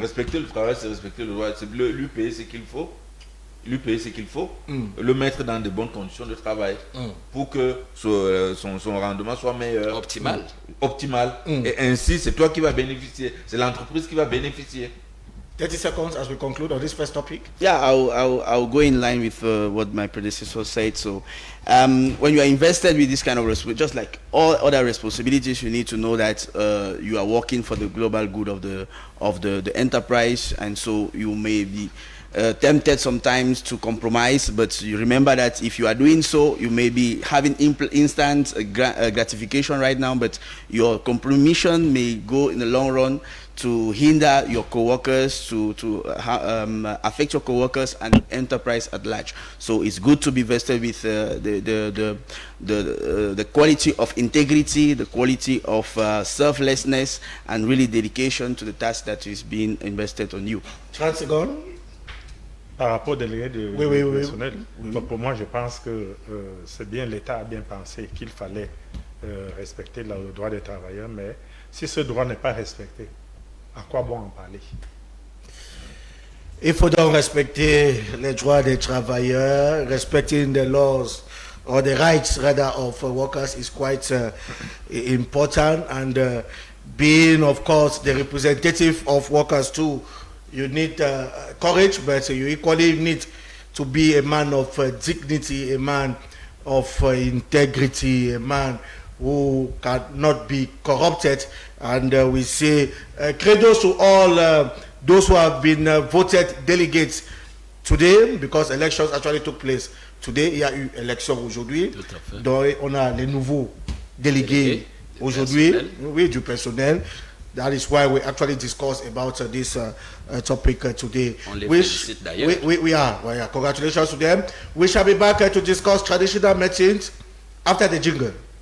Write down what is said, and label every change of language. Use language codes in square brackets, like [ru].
[fr] Respecter le travail, c'est respecter le droit, c'est lui payer ce qu'il faut, le mettre dans de bonnes conditions de travail pour que son rendement soit meilleur. Optimal. Et ainsi, c'est toi qui vas bénéficier, c'est l'entreprise qui va bénéficier. [en] 30 seconds as we conclude on this first topic. Yeah, I'll go in line with what my predecessor said. So, when you are invested with this kind of responsibility, just like all other responsibilities, you need to know that you are working for the global good of the enterprise, and so you may be tempted sometimes to compromise, but you remember that if you are doing so, you may be having instant gratification right now, but your compromission may go in the long run to hinder your co-workers, to affect your co-workers and the enterprise at large. So it's good to be vested with the quality of integrity, the quality of selflessness, and really dedication to the task that is being invested on you. [fr] 30 secondes. Par rapport au délégué du personnel, pour moi, je pense que c'est bien, l'État a bien pensé qu'il fallait respecter le droit des travailleurs, mais si ce droit n'est pas respecté, à quoi bon en parler? Il faut donc respecter les droits des travailleurs. [en] Respecting the laws or the rights rather of workers is quite important, and being, of course, the representative of workers too. You need courage, but you equally need to be a man of dignity, a man of integrity, a man who cannot be corrupted. And we say credos to all those who have been voted delegates today, because elections actually took place today. [fr] Il y a eu élection aujourd'hui. Donc on a les nouveaux délégués aujourd'hui, oui, du personnel. That is why we actually discuss about this topic today. We are. Congratulations to them. We shall be back to discuss traditional medicines after the jingle.